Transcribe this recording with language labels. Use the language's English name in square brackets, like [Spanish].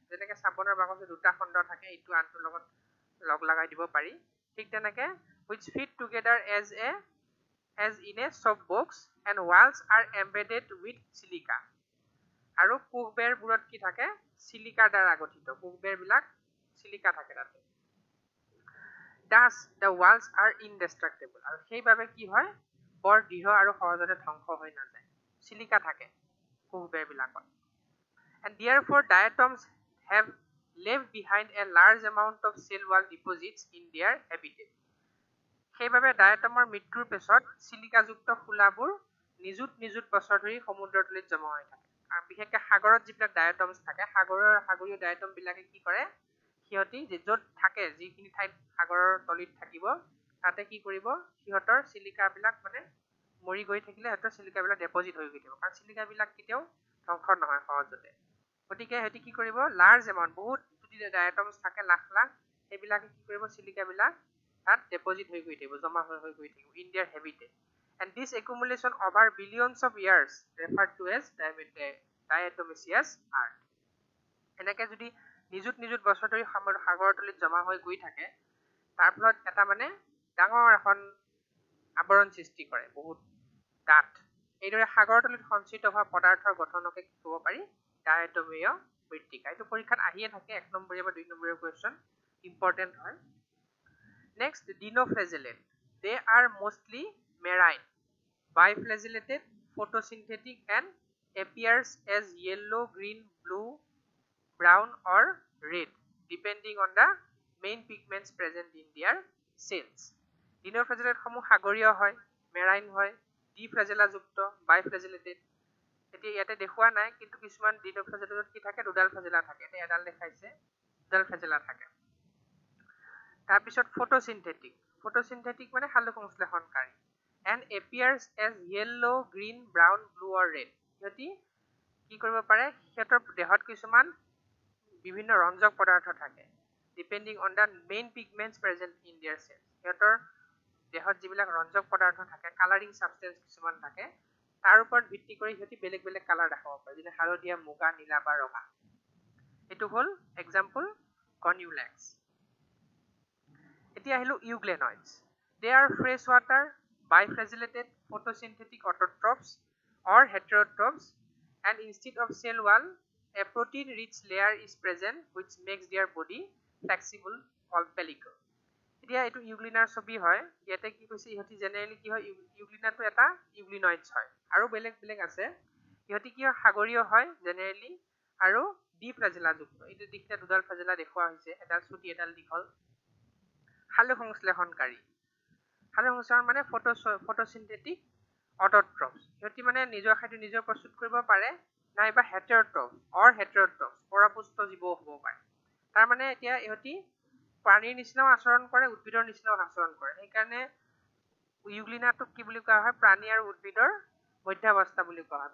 [Assamese] যেনেকে চাবোনৰ বাকচত দুটা খণ্ড থাকে, ইটো আনটোৰ লগত লগ লগাই দিব পাৰি, ঠিক তেনেকে [English] which fit together as in a soap box and walls are embedded with silica. [Assamese] আৰু কোষবেৰবোৰত কি থাকে, চিলিকাৰ দ্বাৰা গঠিত, কোষবেৰবিলাক চিলিকা থাকে তাতে। [English] Thus the walls are indestructible. [Assamese] আৰু সেইবাবে কি হয়, বৰ দৃঢ় আৰু সহজতে ধ্বংস হৈ নাযায়, চিলিকা থাকে কোষবেৰবিলাকত। [English] And therefore diatoms have left behind a large amount of cell wall deposits in their habitat. [Assamese] সেইবাবে ডায়েটমৰ মৃত্যুৰ পিছত চিলিকাযুক্ত ফুলাবোৰ নিযুত বছৰ ধৰি সমুদ্ৰৰ তলিত জমা হৈ থাকে। আৰু বিশেষকৈ সাগৰত যিবিলাক ডায়েটমছ থাকে, সাগৰীয় ডায়েটম বিলাকে কি কৰে, সিহঁতি য'ত থাকে, যিখিনি ঠাইত সাগৰৰ তলিত থাকিব, তাতে কি কৰিব, সিহঁতৰ চিলিকাবিলাক মানে মৰি গৈ থাকিলে সিহঁতৰ চিলিকাবিলাক ডেপজিট হৈ গৈ থাকিব, কাৰণ চিলিকাবিলাক কেতিয়াও ধ্বংস নহয় সহজতে। গতিকে সিহঁতি কি কৰিব, লাৰ্জ এমাউণ্ট, বহুত যদি ডায়েটমছ থাকে লাখ লাখ, সেইবিলাকে কি কৰিব, চিলিকাবিলাক তাত deposit হৈ গৈ থাকিব, জমা হৈ গৈ থাকিব [English] in their habitat. And this accumulation over billions of years referred to as diatomaceous earth. [Assamese] এনেকে যদি নিযুত বছৰ ধৰি সাগৰৰ তলিত জমা হৈ গৈ থাকে, তাৰ ফলত এটা মানে ডাঙৰ এখন আৱৰণ সৃষ্টি কৰে, বহুত ডাঠ। এইদৰে সাগৰৰ তলিত সঞ্চিত হোৱা পদাৰ্থৰ গঠনকে কি ক'ব পাৰি, ডায়েটমীয় মৃত্তিকা। এইটো পৰীক্ষাত আহিয়ে থাকে, 1 নম্বৰীয়া বা 2 নম্বৰীয়া কুৱেশ্যন, ইম্পৰ্টেণ্ট হয়। [English] Next, dinoflagellate. They are mostly marine, biflagellated, photosynthetic and appears as yellow, green, blue, brown or red depending on the main pigments present in their cells. [Assamese] Dinoflagellate সমূহ সাগৰীয় হয়, মেৰাইন হয়, ডিফ্লেজেলা যুক্ত, বাইফ্লেজেলেটেড। এতিয়া ইয়াতে দেখুৱা নাই, কিন্তু কিছুমান ডিনফ্লেজেলেটত কি থাকে, দুডাল ফ্লেজেলা থাকে। এতিয়া এডাল দেখাইছে, দুডাল ফ্লেজেলা থাকে। তাৰপিছত ফটোসিন্থেটিক মানে সালোকসংশ্লেষণকাৰী, [English] and appears as yellow, green, brown, blue or red. [Assamese] সিহঁতি কি কৰিব পাৰে, সিহঁতৰ দেহত কিছুমান বিভিন্ন ৰঞ্জক পদাৰ্থ থাকে, [English] Depending on the main pigments present in their cells. [Assamese] সিহঁতৰ দেহত যিবিলাক ৰঞ্জক পদাৰ্থ থাকে, কালাৰিং ছাবষ্টেন্স কিছুমান থাকে, তাৰ ওপৰত ভিত্তি কৰি সিহঁতি বেলেগ বেলেগ কালাৰ দেখাব পাৰে, যেনে হালধীয়া, মুগা, নীলা বা ৰঙা। এইটো হ'ল এক্সাম্পল কৰ্নিউলেক্স। এতিয়া আহিলো ইউগ্লেনইডছ। [English] They are fresh water, biflagellated, photosynthetic autotrophs or heterotrophs, and instead of cell wall, a protein-rich layer is present which makes their body flexible called pellicle. [Assamese] এতিয়া এইটো ইউগ্লিনাৰ ছবি হয়। ইয়াতে কি কৈছে, ইহঁতি জেনেৰেলি কি হয়, ইউগ্লিনাটো এটা ইউগ্লিনইডছ হয়, আৰু বেলেগ বেলেগ আছে। ইহঁতি কি হয়, সাগৰীয় হয় জেনেৰেলি, আৰু ডিফ্লেজেলা যুক্ত। এইটো দেখিলে দুডাল ফ্লেজেলা দেখুওৱা হৈছে, এডাল চুটি এডাল দীঘল। সালোকসংশ্লেষণকাৰী, সালোকসংশ্লেষণ মানে ফটোসিন্থেটিক অটোট্ৰপছ। সিহঁতি মানে নিজৰ খাদ্য নিজৰ প্ৰস্তুত কৰিব পাৰে, নাইবা হেটেৰট্ৰপছ পৰপুষ্ট জীৱও হ'ব পাৰে। তাৰ মানে এতিয়া ইহঁতি প্ৰাণীৰ নিচিনাও আচৰণ কৰে, উদ্ভিদৰ নিচিনাও আচৰণ কৰে। সেইকাৰণে ইউগ্লিনাটোক কি বুলি কোৱা হয়, প্ৰাণী আৰু উদ্ভিদৰ মধ্যাৱস্থা বুলি কোৱা হয়।